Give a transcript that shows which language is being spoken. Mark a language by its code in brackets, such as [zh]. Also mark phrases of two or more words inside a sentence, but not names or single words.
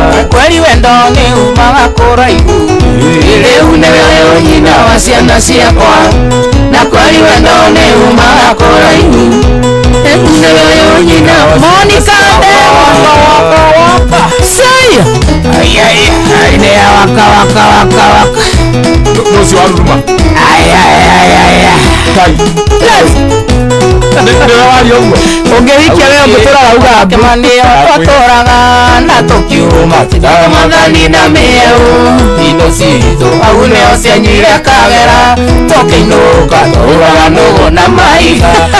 [ki] Kweli wendo nĩ umaga kũraihu. Rĩu nĩwe ũyũ nyina wa ciana ciakwa. Na kweli wendo nĩ umaga kũraihu. Rĩu nĩwe ũyũ nyina wa ciana Monica ciakwa. Ndegwa. Say. Ai, ai, ai, nĩ ya waka, waka, waka, waka. Nũ-, nũ ũcio wa Ruruma? Ai, ai, ai, ai, ai. Kai. Yes. Nĩ, nĩ waria ũguo. Ũngĩhikia wewe ũngĩtũra rauga mbu. Kĩmanio twatũraga na tũkiuma. Tũthiaga Mwathani na mĩeũ. Indo citũ, hau nĩho cianyuire kagera. Tũkĩinũka, tũraga nũgũ na mahiga.